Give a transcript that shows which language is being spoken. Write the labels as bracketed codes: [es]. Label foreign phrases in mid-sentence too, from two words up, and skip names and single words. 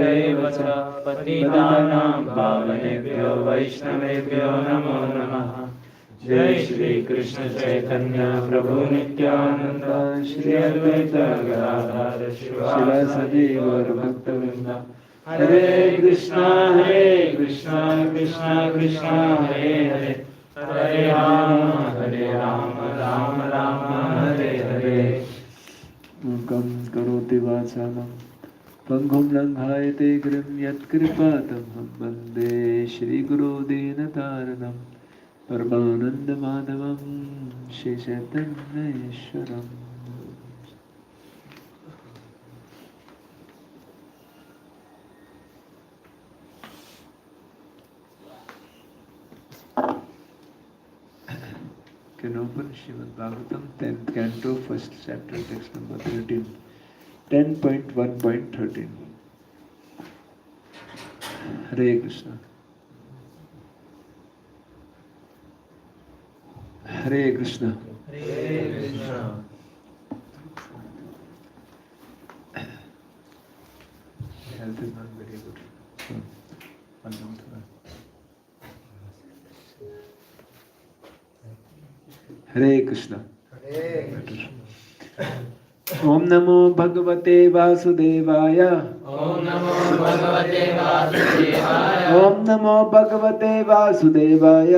[sa] एव च पतितानां पावनेभ्यो वैष्णवेभ्यो नमो नमः। जय श्री कृष्ण चैतन्य प्रभु नित्यानंद श्री अद्वैत गदाधर शिवासादि गौर भक्तवृंद। हरे कृष्णा कृष्णा कृष्णा हरे हरे, हरे राम राम राम हरे हरे। मूकं करोति वाचालं पङ्गुं लङ्घयते गिरिं यत्कृपातमहं वन्दे श्रीगुरुदीनतारणं परमानन्दमाधवं श्रीचैतन्येश्वरम्। [en] Can open Srimad Bhagavatam, 10th canto, 1st chapter, text number 13, 10.1.13. [sa] हरे कृष्ण। हरे कृष्ण. हरे कृष्णा। [en] Health is not very good. So, one month. [sa] हरे कृष्ण. ओम् नमो भगवते वासुदेवाय. ओम नमो भगवते वासुदेवाय। ओम् नमो भगवते वासुदेवाय.